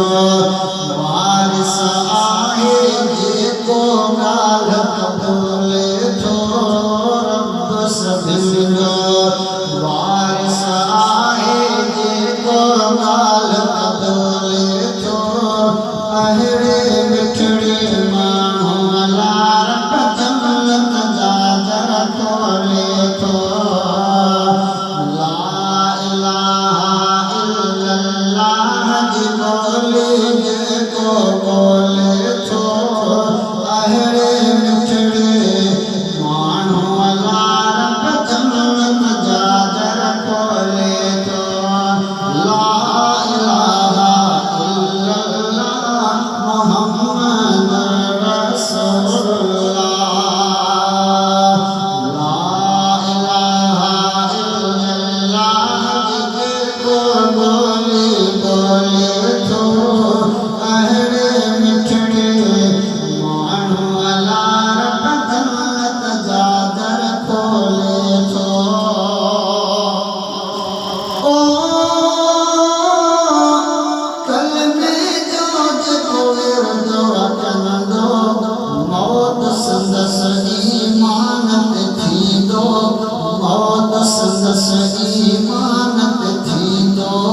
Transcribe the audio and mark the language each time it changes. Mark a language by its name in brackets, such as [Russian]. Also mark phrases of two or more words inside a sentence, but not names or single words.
[Sindhi] वारिस आहे जेको ॻाल्हि कबूले थो रब सभिनी जो वारिस आहे जेको ॻाल्हि कबूले थो अहिड़े मिठड़े माण्हू अला रब जन्नत जा दर खोले थो [Arabic] لا إله إلا الله [Sindhi] जी ॿोली जेको ॿोले थो अहिड़े मिठड़े माण्हू अला रब जन्नत जा दर खोले थो [Arabic] لا إله إلا الله محمد رسول الله لا إله إلا الله [Sindhi] जेको ॿोली ॿोले थो अहिड़े मिठड़े माण्हू अला रब जन्नत जा दर खोले थो ओ कलमे जो जेको विरदो कंदो मौत संदसि ईमान ते थींदो मौत संदसि ईमान ते थींदो